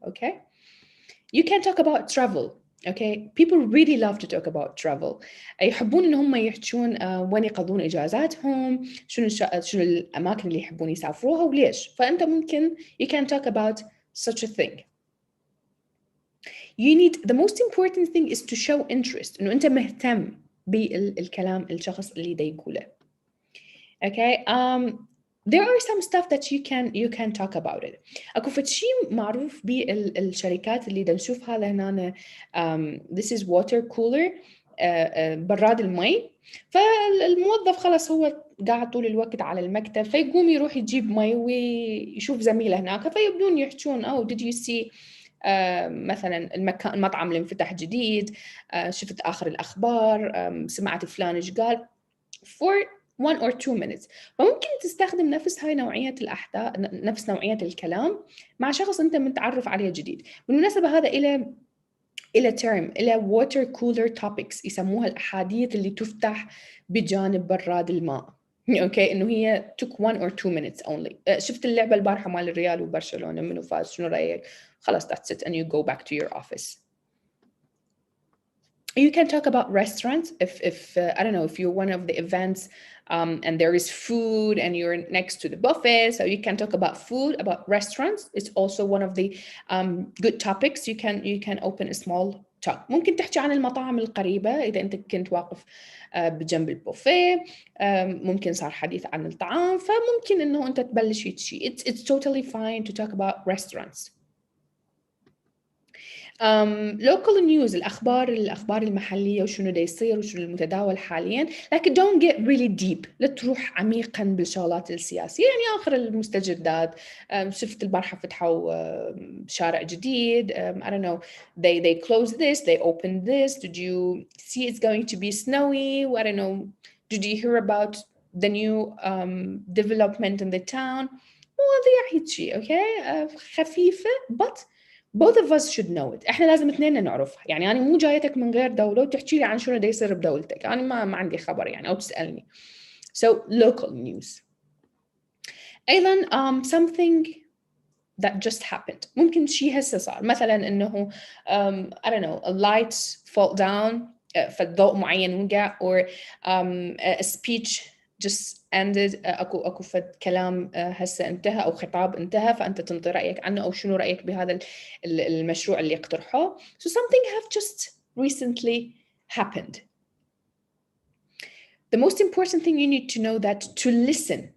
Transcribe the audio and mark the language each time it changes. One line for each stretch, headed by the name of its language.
English: okay, you can talk about travel. okay, people really love to talk about travel.
Arabic: يحبون ان هم يحجون وين يقضون اجازاتهم، شنو الاماكن اللي يحبون يسافروها وليش. فانت ممكن
English: you can talk about such a thing. You need, the most important thing is to show interest،
Arabic: انه انت مهتم بالكلام الشخص اللي دا يقوله.
English: okay, there are some stuff that you can talk about it.
Arabic: اكو فشي معروف بالشركات اللي دا نشوفها هنا
English: this is water cooler،
Arabic: براد المي. فالموظف خلص هو قاعد طول الوقت على المكتب، فيقوم يروح يجيب مي ويشوف زميله هناك، فيبدون يحجون
English: did you see
Arabic: مثلا المطعم اللي انفتح جديد، شفت آخر الأخبار، سمعت فلان إيش قال،
English: for 1 or 2 minutes.
Arabic: فممكن تستخدم نفس هاي نوعية الأحداث، نفس نوعية الكلام مع شخص أنت متعرف عليه جديد. بالمناسبة هذا إلى term، إلى water cooler topics، يسموها الأحاديث اللي تفتح بجانب براد الماء. اوكي، انه هي
English: took 1 or 2 minutes only.
Arabic: شفت اللعبة البارحة مال الريال وبرشلونة، منو فاز، شنو رأيك؟ خلاص
English: that's it and you go back to your office. You can talk about restaurants if I don't know, if you're one of the events and there is food and you're next to the buffet, so you can talk about food, about restaurants. It's also one of the good topics. You can open a small talk.
Arabic: ممكن تحكي عن المطاعم القريبة إذا أنت كنت واقف بجنب البوفيه، ممكن صار حديث عن الطعام، فممكن إنه أنت تبلش شيء.
English: It's totally fine to talk about restaurants. local news،
Arabic: الأخبار المحلية وشنو دا يصير وشنو المتداول حاليا، لكن
English: don't get really deep،
Arabic: لا تروح عميقا بالشغلات السياسية. يعني آخر المستجدات، شفت البارحة فتحوا شارع جديد،
English: I don't know, they closed this, they opened this, did you see it's going to be snowy, I don't know, did you hear about the new development in the town.
Arabic: مواضيع هيك
English: okay،
Arabic: خفيفة
English: but both of us should know it.
Arabic: احنا لازم اثنين نعرفها. يعني انا مو جايتك من غير دولة وتحكي لي عن شنو دا يصير بدولتك، انا ما عندي خبر يعني، او تسألني.
English: So local news.
Arabic: ايضا
English: something that just happened،
Arabic: ممكن شيء هسه صار، مثلا انه
English: I don't know, a light fall down،
Arabic: فالضوء معين وقع،
English: or a speech just ended،
Arabic: اكو فد كلام هسه انتهى او خطاب انتهى، فانت تنطي رايك عنه او شنو رايك بهذا المشروع اللي اقترحوه.
English: So something have just recently happened. The most important thing you need to know that to listen.